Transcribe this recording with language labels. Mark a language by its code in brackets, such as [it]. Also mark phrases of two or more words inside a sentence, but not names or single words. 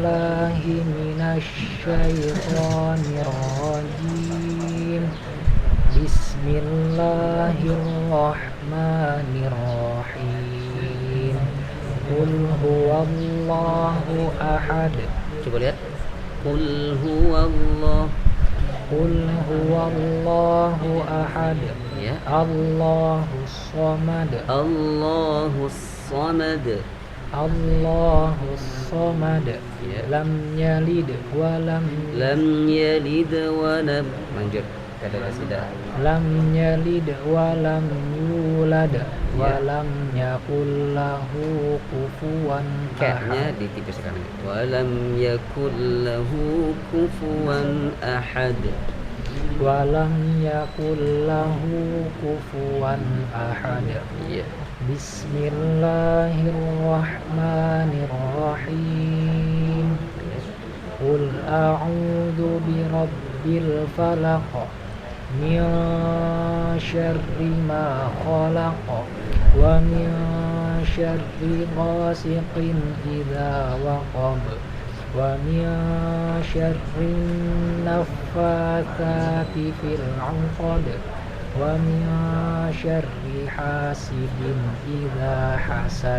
[ar] من الشيطان الرجيم. بسم الله الرحمن الرحيم. قل هو الله أحد. [id] Coba lihat. [ar] قل هو الله. قل هو الله أحد. [id] Ya. [ar] الله الصمد. الله الصمد. الله الصمد. [id] Ya. [ar] لم يلد ولم يلد ولم. [id] Lanjut. Kada sudah. [ar] لم يلد ولم يولد و [id] Ya. [ar] لم يكن له كفوا [id] Kayaknya [ar] ahad. [id] ditipiskan. [ar] ولم يكن له كفوا أحد. ولم يكن له كفوا أحد. [id] Iya. [ar] بسم الله الرحمن الرحيم. قل أعوذ برب الفلق من شر ما خلق ومن شر غاسق إذا وقب ومن شر النفاثات في العقد ومن شر حاسد إذا حسد.